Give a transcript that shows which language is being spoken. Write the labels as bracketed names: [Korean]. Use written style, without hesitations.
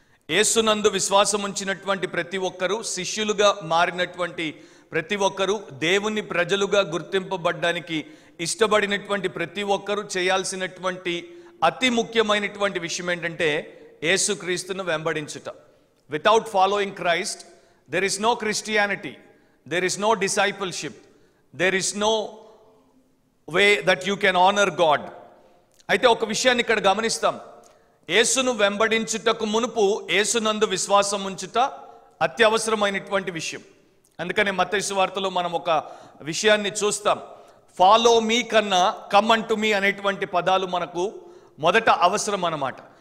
[Telugu] యేసునందు విశ్వాసం ఉంచినటువంటి ప్రతి ఒక్కరూ, శిష్యులుగా మారినటువంటి ప్రతి ఒక్కరూ, దేవుని ప్రజలుగా గుర్తింపబడ్డానికి ఇష్టపడినటువంటి ప్రతి ఒక్కరూ చేయాల్సినటువంటి అతి ముఖ్యమైనటువంటి విషయం ఏంటంటే యేసుక్రీస్తును వెంబడించుట. [English] Without following Christ there is no Christianity, there is no discipleship, there is no way that you can honor God. [Telugu] అయితే ఒక విషయాన్ని ఇక్కడ గమనిస్తాం. యేసును వెంబడించుటకు మునుపు యేసునందు విశ్వాసం ఉంచుట అత్యవసరమైనటువంటి విషయం. అందుకనే మత్తయి సువార్తలో మనం ఒక విషయాన్ని చూస్తాం. ఫాలో మీ కన్నా కమ్ అంటు మీ అనేటువంటి పదాలు మనకు మొదట అవసరం అన్నమాట.